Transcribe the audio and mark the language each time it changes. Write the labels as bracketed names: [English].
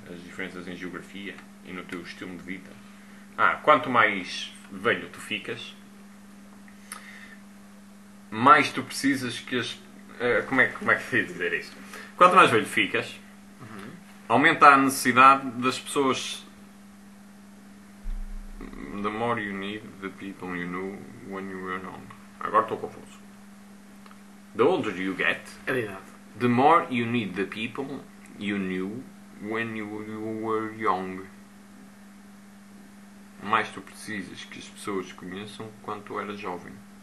[Portuguese] As diferenças em geografia e no teu estilo de vida. Ah, quanto mais velho tu ficas, mais tu precisas que as... Como é que eu ia dizer isto? Quanto mais velho ficas, uhum, aumenta a necessidade das pessoas... [English] The more you need the people you knew when you were young. [Portuguese] Agora estou confuso. [English] The older you get... [Portuguese] É verdade. [English] The more you need the people you knew when you were young. [Portuguese] Mais tu precisas que as pessoas te conheçam quando tu eras jovem.